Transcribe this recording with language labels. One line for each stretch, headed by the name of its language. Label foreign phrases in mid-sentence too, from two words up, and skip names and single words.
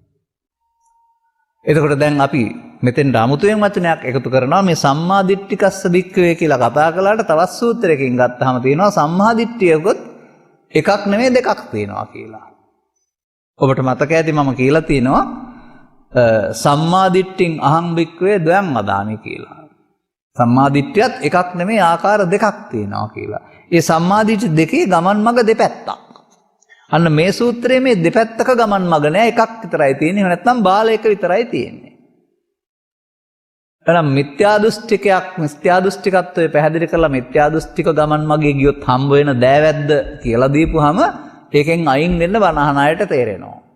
Sinhala: එතකොට දැන් අපි මෙතෙන් අමුතුවෙන් වචනයක් එකතු කරනවා මේ
Pali: සම්මාදිට්ඨිකස්ස භික්ඛවේ
Sinhala: කියලා කතා කළාට තවත් සූත්‍රයකින් ගත්තාම තියෙනවා සම්මාදිට්ඨියකොත් එකක් නෙමෙයි දෙකක් තියෙනවා කියලා. ඔබට මතක ඇති මම කියලා තියෙනවා
Pali: සම්මාදිට්ඨින් අහං භික්ඛවේ ද්වයං වදාමි
Sinhala: කියලා. සම්මාදිට්ඨියත් එකක් නෙමෙයි ආකාර දෙකක් තියෙනවා කියලා. ඒ සම්මාදිට්ඨි දෙකේ ගමන් මඟ දෙපැත්තක්. අන්න මේ සූත්‍රයේ මේ දෙපැත්තක ගමන් මඟ නෑ එකක් විතරයි තියෙන්නේ. නැත්නම් බාලයක විතරයි තියෙන්නේ. එහෙනම් මිත්‍යා දෘෂ්ටිකත්වයේ පැහැදිලි කරලා මිත්‍යා දෘෂ්ටික ගමන් මගේ ගියොත් හම්බ වෙන දෑවැද්ද කියලා දීපුවාම ඒකෙන් අයින් වෙන්න බණහන අයට තේරෙනවා.